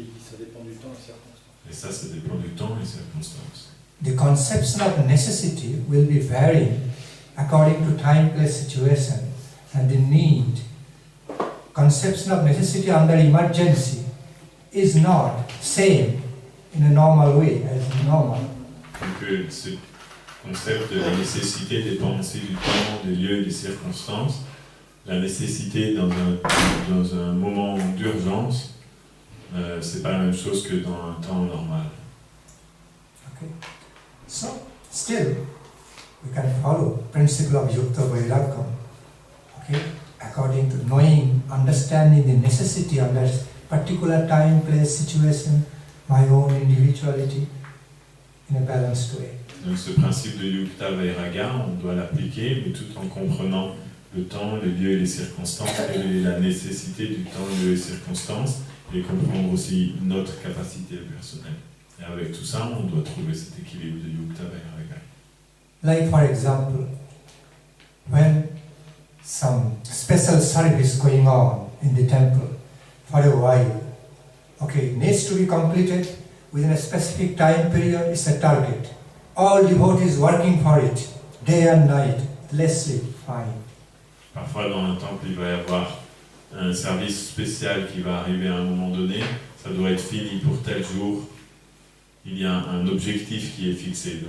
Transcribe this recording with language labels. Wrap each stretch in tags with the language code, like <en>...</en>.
<fr>Ça dépend du temps et circonstances. Et ça dépend du temps et circonstances.</fr> <en>The conception of necessity will be varying according to time, place, situation and the need. Conception of necessity under emergency is not same in a normal way as normal.</en> <fr>Donc, ce concept de la nécessité dépend aussi du temps, des lieux et des circonstances. La nécessité dans un moment d'urgence, c'est pas la même chose que dans un temps normal.</fr> <en>Okay. So, still, we can follow principle of Yukta Vairagya. Okay? According to knowing, understanding the necessity of that particular time, place, situation, my own individuality, in a balanced way.</en> <fr>Donc ce principe de Yukta Vairagya, on doit l'appliquer, mais tout en comprenant le temps, le lieu et les circonstances, et la nécessité du temps, lieu et circonstances, et comprendre aussi notre capacité personnelle. Et avec tout ça, on doit trouver cet équilibre de Yukta Vairagya.</fr> <en>Like for example, when some special service going on in the temple for a while, okay, needs to be completed within a specific time period, it's a target. All devotees working for it, day and night, less sleep, fine.</en> <fr>Parfois dans un temple, il va y avoir un service spécial qui va arriver à un moment donné, ça doit être fini pour tel jour, il y a un objectif qui est fixé.</fr>